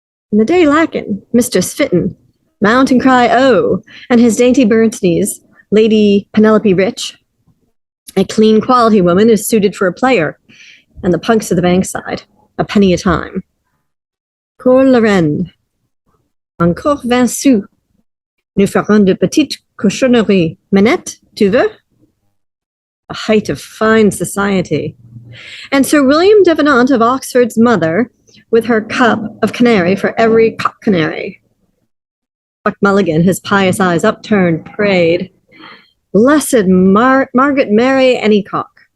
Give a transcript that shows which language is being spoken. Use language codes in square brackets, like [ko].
[en] And the day lacking, Mistress Fitton, mount and cry, oh, and his dainty bird's knees, Lady Penelope Rich, a clean quality woman is suited for a player, and the punks of the bankside, a penny a time. [fr] Cour la reine, encore 20 sous. Nous ferons de petites cochonneries. Manette, tu veux? [en] A height of fine society. And Sir William Devenant of Oxford's mother, with her cup of canary for every cock canary. Buck Mulligan, his pious eyes upturned, prayed, Blessed Margaret Mary Anycock.